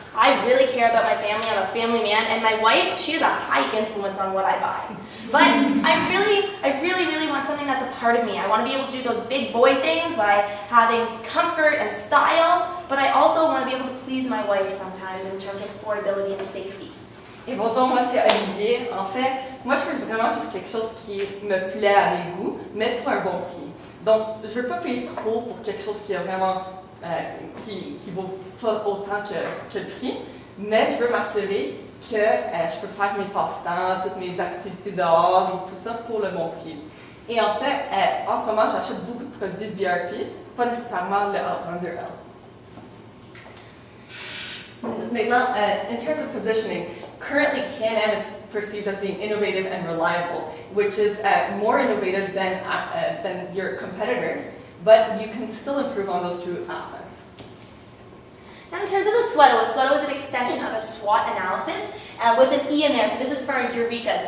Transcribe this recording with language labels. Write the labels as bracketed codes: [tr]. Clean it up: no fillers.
[en] I really care about my family. I'm a family man, and my wife, she has a high influence on what I buy. But I really want something that's a part of me. I want to be able to do those big boy things by having comfort and style, but I also want to be able to please my wife sometimes in terms of affordability and safety. [fr] Et bonjour, moi c'est Olivier. En fait, moi je veux vraiment juste quelque chose qui me plaît à mes goûts, mais pour un bon prix. Donc, je veux pas payer trop pour quelque chose qui est vraiment qui vaut pas autant que le prix, mais je veux m'assurer que je peux faire mes passe-temps, toutes mes activités dehors et tout ça pour le bon prix. Et en fait, en ce moment, j'achète beaucoup de produits de BRP, pas nécessairement le Outlander L. [en] Maintenant, in terms of positioning, currently Can-Am is perceived as being innovative and reliable, which is more innovative than your competitors, but you can still improve on those two aspects. Now in terms of the SWOT is an extension of a SWOT analysis with an E in there, so this is for our Eurekas.